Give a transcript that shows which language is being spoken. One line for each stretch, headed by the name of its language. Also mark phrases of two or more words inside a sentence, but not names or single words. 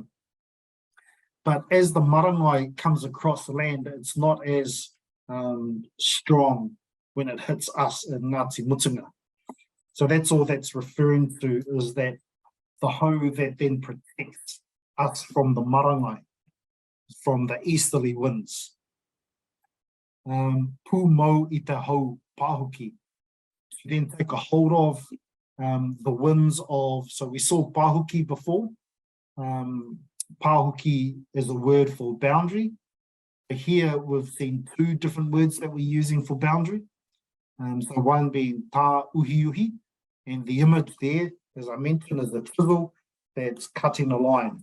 English: But as the marangai comes across the land, it's not as strong when it hits us in Ngāti Mutunga. So that's all that's referring to, is that the hau that then protects us from the marangai, from the easterly winds.
Māori: Pū mau I te hau pāhuki.
English: To then take a hold of the winds of, so we saw pāhuki before. Pāhuki is a word for boundary. Here we've seen two different words that we're using for boundary. So one being
Māori: tā uhi,
English: and the image there, as I mentioned, is the chisel that's cutting a line.